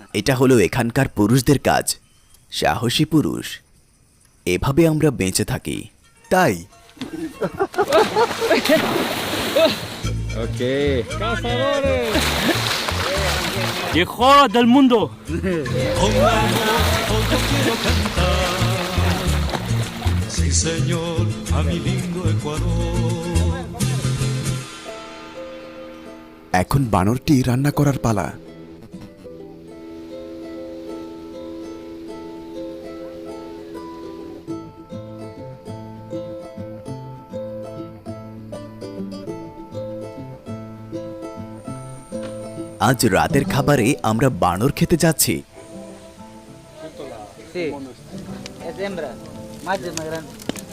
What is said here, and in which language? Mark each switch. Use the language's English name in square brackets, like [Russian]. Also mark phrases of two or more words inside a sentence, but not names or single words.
[Bangla] এটা হলো এখানকার পুরুষদের কাজ, সাহসী পুরুষ। এভাবে আমরা বেঁচে থাকি। তাই Ok. [Spanish] Mejor del mundo. Sí, señor, a mi lindo Ecuador. [Bangla] এখন বানরটি রান্না করার পালা। আজ রাতের খাবারে আমরা বানর খেতে যাচ্ছি। [Spanish] Sí. Es hembra. Macho es más grande.